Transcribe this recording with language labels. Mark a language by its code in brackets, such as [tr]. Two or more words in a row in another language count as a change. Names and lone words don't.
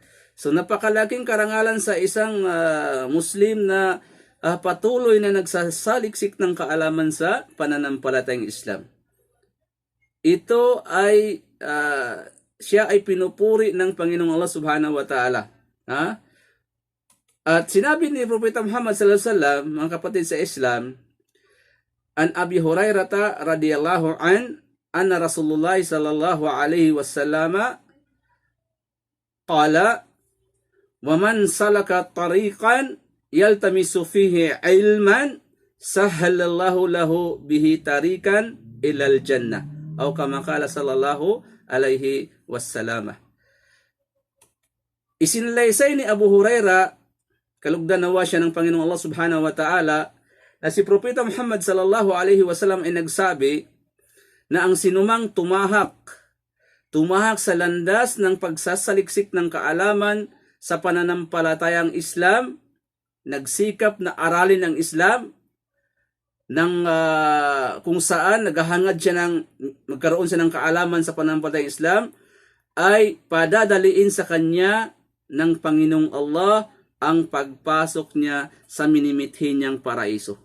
[tl] So napakalaking karangalan sa isang Muslim na patuloy na nagsasaliksik ng kaalaman sa pananampalatayang Islam. Ito ay siya ay pinupuri ng Panginoong Allah [ar] سبحانه وتعالى. [tl] At sinabi ni Propeta Muhammad [ar] صلى الله عليه وسلم, [tl] mga kapatid sa Islam, [ar] عن أبي هريرة رضي الله أن رسول الله صلى الله عليه وسلم قال ومن سلك طريقا يلتمس فيه علما سهل الله له به طريقا إلى الجنة أو كما قال صلى الله عليه وسلم. [tl] Isinalaysay ni Abu Hurairah, kalugdan nawa siya ng Panginoong Allah [ar] سبحانه وتعالى, [tl] na si Propeta Muhammad [ar] صلى الله عليه وسلم [tl] ay nagsabi na ang sinumang tumahak sa landas ng pagsasaliksik ng kaalaman sa pananampalatayang Islam, nagsikap na aralin ang Islam, kung saan naghahangad siya magkaroon siya ng kaalaman sa pananampalatayang Islam, ay padadaliin sa kanya ng Panginoong Allah ang pagpasok niya sa minimithi niyang paraiso.